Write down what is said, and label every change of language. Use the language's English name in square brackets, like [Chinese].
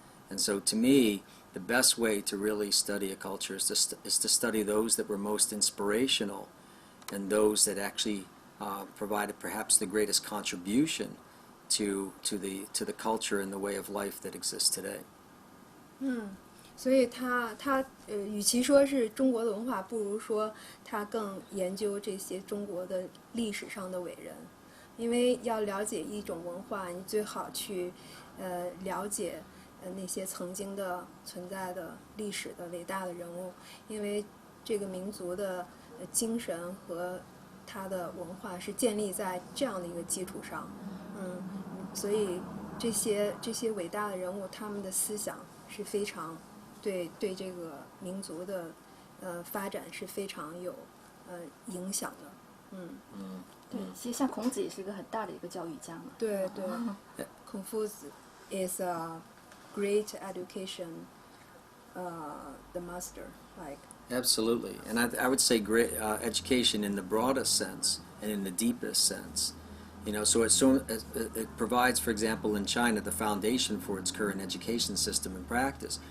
[English] And so to me, the best way to really study a culture is to study those that were most inspirational and those that actually provided perhaps the greatest contribution to the culture and the way of life that exists today. [Chinese] 所以他与其说是中国的文化，不如说他更研究这些中国的历史上的伟人，因为要了解一种文化，你最好去了解那些曾经的存在的历史的伟大的人物，因为这个民族的精神和它的文化是建立在这样的一个基础上，所以这些伟大的人物，他们的思想是非常对这个民族的发展是非常有影响的，对，其实像孔子也是一个很大的一个教育家嘛。对， [English] Confucius is a great education, the master, like. Absolutely, and I would say great education in the broadest sense and in the deepest sense. So it provides, for example, in China, the foundation for its current education system and practice.